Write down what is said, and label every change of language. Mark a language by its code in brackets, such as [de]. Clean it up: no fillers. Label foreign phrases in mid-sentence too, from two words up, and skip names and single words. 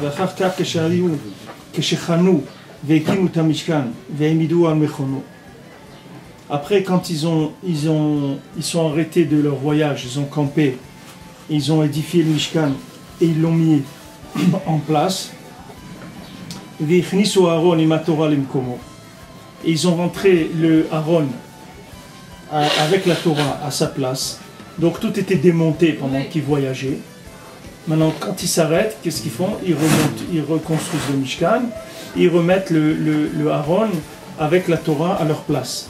[he] ואחר כך כשחנו והקימו את המשכן והעמידו על מכונו. [fr] Après, quand ils sont arrêtés de leur voyage, ils ont campé, ils ont édifié le Mishkan et ils l'ont mis en place. [he] והכניסו אהרון עם התורה למקומו. [fr] Et ils ont rentré le Aaron avec la Torah à sa place. Donc tout était démonté pendant qu'ils voyageaient. Maintenant, quand ils s'arrêtent, qu'est-ce qu'ils font? Ils remontent, ils reconstruisent le Mishkan, ils remettent le Aaron avec la Torah à leur place.